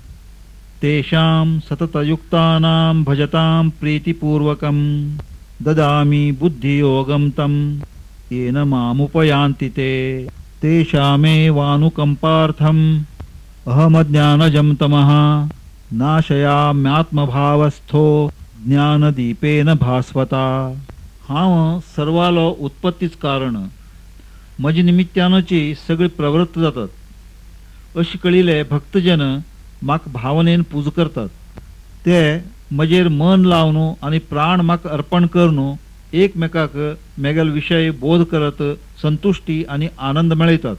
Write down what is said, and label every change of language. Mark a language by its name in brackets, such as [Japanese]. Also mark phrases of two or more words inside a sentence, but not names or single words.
[Sanskrit] तेषां सततयुक्तानां भजतां प्रीतिपूर्वकं ददामि बुद्धियोगं तं येन मामुपयान्ति ते तेषामेवानुकम्पार्थं अहमज्ञानजं तमः नाशयाम्यात्मभावस्थो ज्ञानदीपेन भास्वता. [Konkani] हांव सर्वालो उत्पत्तीच कारण, म्हजे निमित्यानची सगळी प्रवृत्त जातात. अशें कळिले भक्तजन म्हाका भावनेन पूज करतात. ते म्हजेर मन लावन आनी प्राण म्हाका अर्पण करून एकमेकाक मेगेल विशय बोध करत संतुष्टी आनी आनंद मेळयतात.